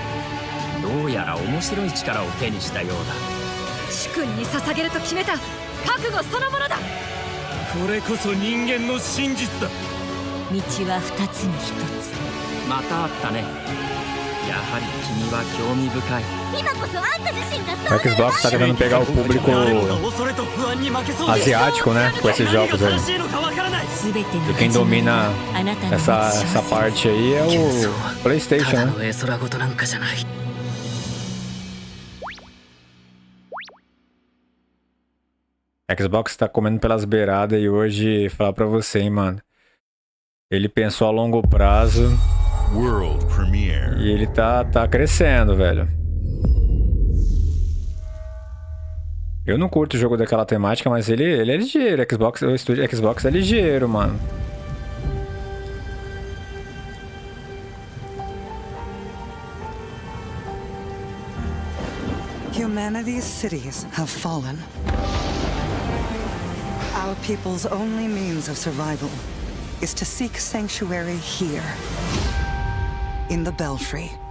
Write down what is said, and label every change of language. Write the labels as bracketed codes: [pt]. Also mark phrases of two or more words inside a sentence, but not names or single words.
[ja] どうやら面白い力を手にしたようだ。主君に捧げると決めた覚悟そのものだ。これこそ人間の真実だ。道は二つに一つ。またあったね。やはり君は興味深い。今こそあんた自身が [pt] O Xbox tá tentando pegar o público asiático, né? Com esses jogos aí. E quem domina essa parte aí é o PlayStation, né? Xbox tá comendo pelas beiradas e hoje falar pra você, hein, mano. Ele pensou a longo prazo. [en] World premiere. [pt] E ele tá crescendo, velho. Eu não curto o jogo daquela temática, mas ele é ligeiro. O estúdio Xbox é ligeiro, mano. [en] Humanity's cities have fallen. Our people's only means of survival is to seek sanctuary here, in the Belfry.